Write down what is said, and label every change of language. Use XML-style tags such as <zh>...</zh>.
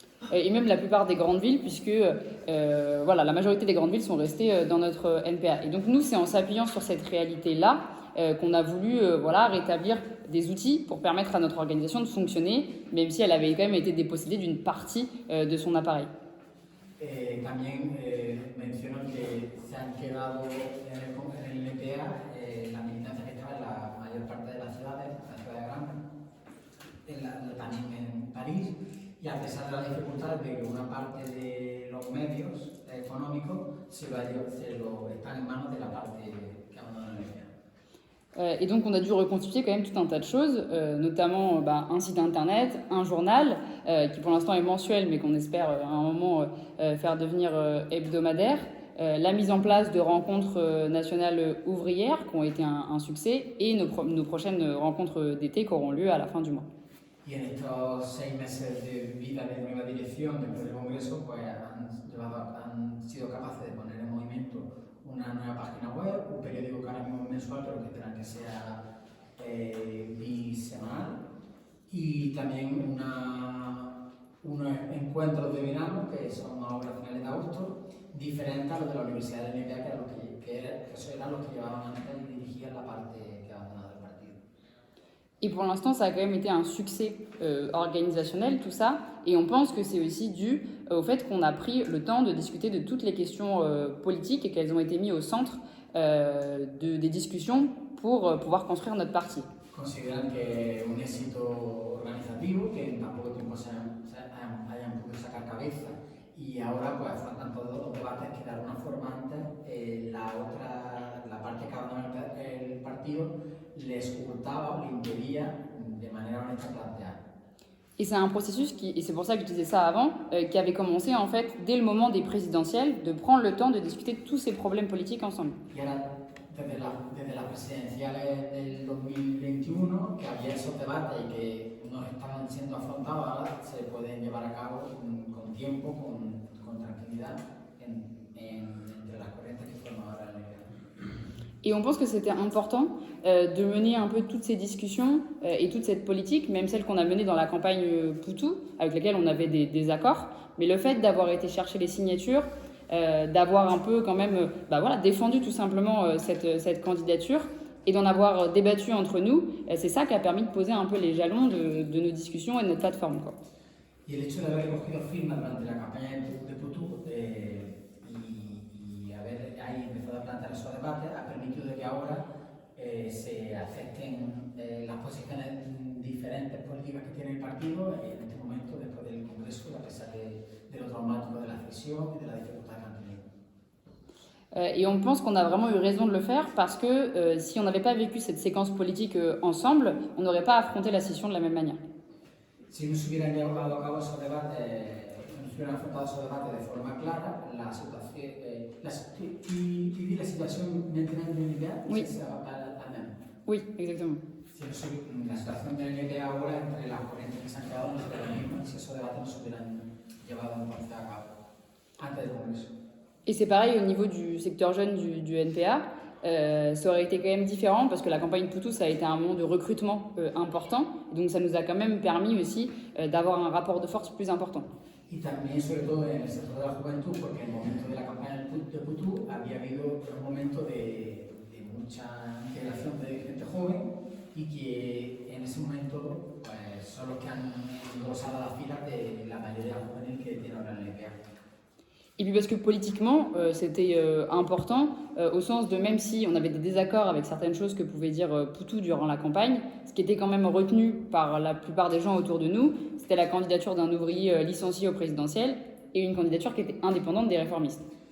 <fr>Et même la plupart des grandes villes, puisque la majorité des grandes villes sont restées dans notre NPA. Et donc nous, c'est en s'appuyant sur cette réalité-là qu'on a voulu rétablir des outils pour permettre à notre organisation de fonctionner, même si elle avait quand même été dépossédée d'une partie de son appareil.</fr> <es>También menciono que se han quedado en el NPA la militancia que estaba en la mayor parte de las ciudades grandes, también en París. Y a pesar de las dificultades de que una parte de los medios económicos están en manos de la parte que abandona el NPA.</es> <fr>Et donc on a dû reconstituer quand même tout un tas de choses, notamment un site internet, un journal qui pour l'instant est mensuel mais qu'on espère à un moment faire devenir hebdomadaire, la mise en place de rencontres nationales ouvrières qui ont été un succès et nos prochaines rencontres d'été qui auront lieu à la fin du mois.</fr> <es>Y en estos 6 meses de vida de nueva dirección después del Congreso, pues han sido capaces de poner en movimiento una nueva página web, un periódico que ahora mismo es mensual, pero que esperan que sea bisemanal, y también unos encuentros de verano que son ahora a finales de agosto, diferentes a los de la Universidad de la NPA, que eran los que llevaban antes y dirigían la parte que abandonaba del partido.</es> <fr>Et pour l'instant, ça a quand même été un succès organisationnel, tout ça. Et on pense que c'est aussi dû au fait qu'on a pris le temps de discuter de toutes les questions politiques et qu'elles ont été mises au centre des discussions pour pouvoir construire notre parti.</fr> <es>Consideran que un éxito organizativo, que en tan poco tiempo hayan podido sacar cabeza y ahora pues faltan todos los debates que de alguna forma antes la parte que abandonó el partido les ocultaba o le impedía de manera honesta plantear.</es> <fr>Et c'est un processus et c'est pour ça que je disais ça avant, qui avait commencé en fait dès le moment des présidentielles, de prendre le temps de discuter de tous ces problèmes politiques ensemble.</fr> <es>Y ahora, desde las presidenciales del 2021, que había esos debates y que no estaban siendo afrontados, ahora se pueden llevar a cabo con tiempo, con tranquilidad, entre las corrientes que forman ahora el NPA.</es> <fr>Et on pense que c'était important de mener un peu toutes ces discussions et toute cette politique, même celle qu'on a menée dans la campagne Poutou, avec laquelle on avait des accords. Mais le fait d'avoir été chercher les signatures, d'avoir un peu quand même défendu tout simplement cette candidature et d'en avoir débattu entre nous, c'est ça qui a permis de poser un peu les jalons de nos discussions et de notre plateforme, quoi.</fr> <es>Y el hecho de haber recogido firmas durante la campaña de Putu y haber ahí empezado a plantear esos debates ha permitido de que ahora se acepten las posiciones diferentes políticas que tiene el partido en este momento después del Congreso, a pesar de lo traumático de la cesión y de la dificultad que han tenido.</es> <fr>Et on pense qu'on a vraiment eu raison de le faire parce que si on n'avait pas vécu cette séquence politique ensemble, on n'aurait pas affronté la scission de la même manière.</fr> <es>Si no se hubieran llevado a cabo esos debates, si no se hubieran afrontado esos debates de forma clara, la situación, la situación</es> <fr>maintenant</fr> <es>de l'NPA,</es> <fr>oui. ça va pas la même. Oui, exactement.</fr> <es>Si no se, la situación de l'NPA ahora entre las corrientes que se han creado no sería la misma si esos debates no se hubieran llevado entonces a cabo antes del Congreso.</es> <fr>Et c'est pareil au niveau du secteur jeune du NPA. Ça aurait été quand même différent parce que la campagne Poutou, ça a été un moment de recrutement important. Donc ça nous a quand même permis aussi d'avoir un rapport de force plus important.</fr> <es>Y también, sobre todo en el sector de la juventud, porque en el momento de la campaña de Poutou había habido un momento de mucha integración de gente joven y que en ese momento pues, son los que han engrosado las filas de la mayoría juvenil que tiene ahora el NPA.</es> <fr>Et puis parce que politiquement, c'était important, au sens de même si on avait des désaccords avec certaines choses que pouvait dire Poutou durant la campagne, ce qui était quand même retenu par la plupart des gens autour de nous, c'était la candidature d'un ouvrier licencié au présidentiel et une candidature qui était indépendante des réformistes.</fr>